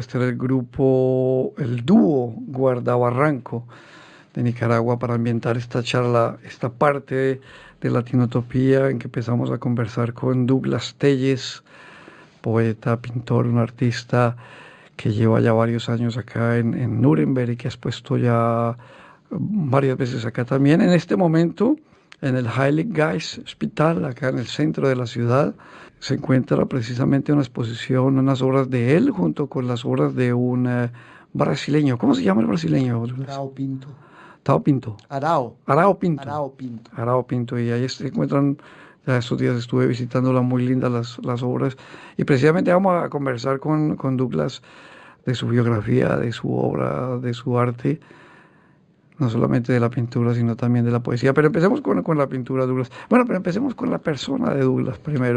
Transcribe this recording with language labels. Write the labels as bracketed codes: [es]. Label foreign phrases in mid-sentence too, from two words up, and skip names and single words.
[es] Este era el dúo Guardabarranco de Nicaragua para ambientar esta charla, esta parte de Latinotopía en que empezamos a conversar con Douglas Telles, poeta, pintor, un artista que lleva ya varios años acá en Nuremberg y que has puesto ya varias veces acá también. En este momento, en el Heilig Geist Hospital, acá en el centro de la ciudad, se encuentra precisamente una exposición, unas obras de él junto con las obras de un brasileño. ¿Cómo se llama el brasileño? Arao Pinto. Tao Pinto. Arao. Arao Pinto. Arao Pinto. Arao Pinto. Y ahí se encuentran, ya estos días estuve visitándola, muy lindas las obras. Y precisamente vamos a conversar con Douglas de su biografía, de su obra, de su arte. No solamente de la pintura, sino también de la poesía. Pero empecemos con la pintura, Douglas. Bueno, pero empecemos con la persona de Douglas primero.